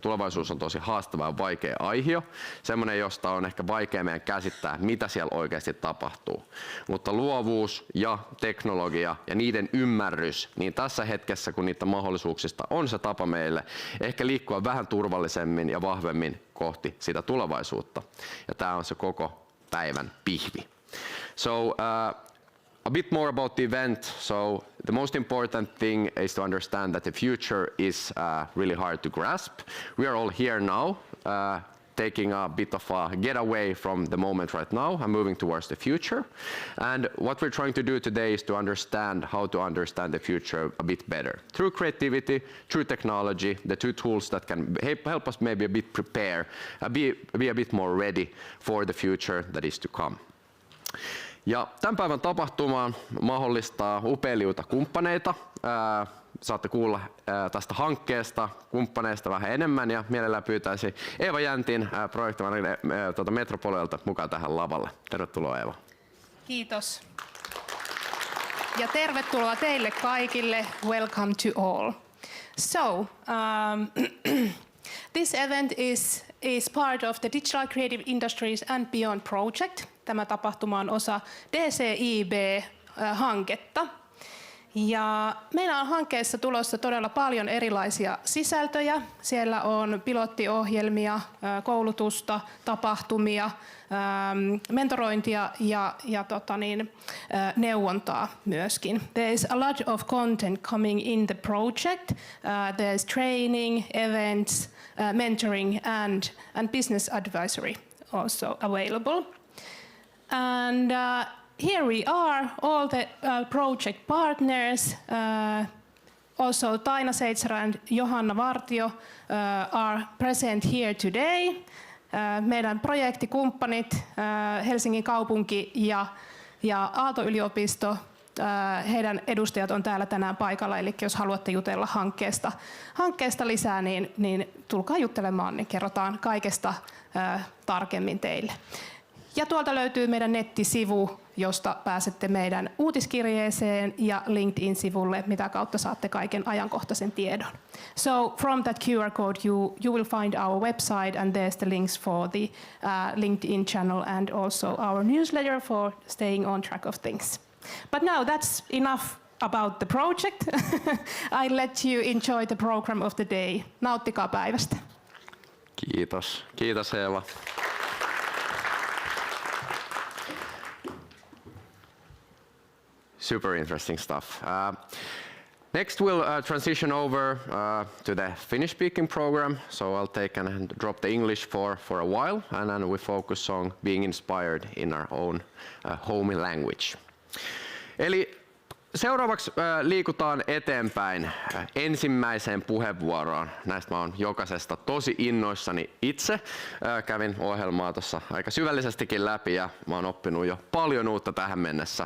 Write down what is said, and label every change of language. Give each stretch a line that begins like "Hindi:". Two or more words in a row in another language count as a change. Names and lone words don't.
Finnish: Tulevaisuus on tosi haastava ja vaikea aihe, semmoinen, josta on ehkä vaikea meidän käsittää, mitä siellä oikeasti tapahtuu. Mutta luovuus ja teknologia ja niiden ymmärrys, niin tässä hetkessä, kun niitä mahdollisuuksista on se tapa meille, ehkä liikkua vähän turvallisemmin ja vahvemmin kohti sitä tulevaisuutta. Ja tämä on se koko päivän pihvi.
English: So, a bit more about the event. So the most important thing is to understand that the future is really hard to grasp. We are all here now. taking a bit of a getaway from the moment right now and moving towards the future. And what we're trying to do today is to understand how to understand the future a bit better. Through creativity, through technology, the two tools that can help us maybe a bit prepare, be a bit more ready for the future that is to come.
Finnish: Ja tämän päivän tapahtuma mahdollistaa upean liuta kumppaneita. Saatte kuulla tästä hankkeesta, kumppaneista vähän enemmän ja mielellään pyytäisin Eeva Jäntin projektipäällikön Metropolialta mukaan tähän lavalle. Tervetuloa Eeva. Kiitos. Ja tervetuloa teille kaikille.
English: Welcome to all. So, this event is part of the Digital Creative Industries and Beyond project.
Finnish: Tämä tapahtuma on osa DCIB-hanketta. Ja meillä on hankkeessa tulossa todella paljon erilaisia sisältöjä. Siellä on pilottiohjelmia, koulutusta, tapahtumia, mentorointia ja neuvontaa myöskin.
English: There is a lot of content coming in the project. There's training, events, mentoring and business advisory also available. And here we are, all the project partners, also Taina Seitsarä and Johanna Wartio are present here today.
Finnish: Meidän projektikumppanit, Helsingin kaupunki ja Aalto Yliopisto, heidän edustajat on täällä tänään paikalla, eli jos haluatte jutella hankkeesta lisää, niin tulkaa juttelemaan, niin kerrotaan kaikesta tarkemmin teille. Ja tuolta löytyy meidän nettisivu, josta pääsette meidän uutiskirjeeseen ja LinkedIn-sivulle, mitä kautta saatte kaiken ajankohtaisen tiedon.
English: So from that QR code you will find our website and there's the links for the LinkedIn channel and also our newsletter for staying on track of things. But now that's enough about the project. I let you enjoy the program of the day.
Finnish: Nauttikaa päivästä. Kiitos. Kiitos Eeva.
English: Super interesting stuff. Next we'll transition over to the Finnish-speaking program. So I'll take and drop the English for a while, and then we focus on being inspired in our own home language.
Finnish: Eli seuraavaksi liikutaan eteenpäin ensimmäiseen puheenvuoroon. Näistä mä oon jokaisesta tosi innoissani itse. Kävin ohjelmaa tuossa aika syvällisestikin läpi ja mä oon oppinut jo paljon uutta tähän mennessä.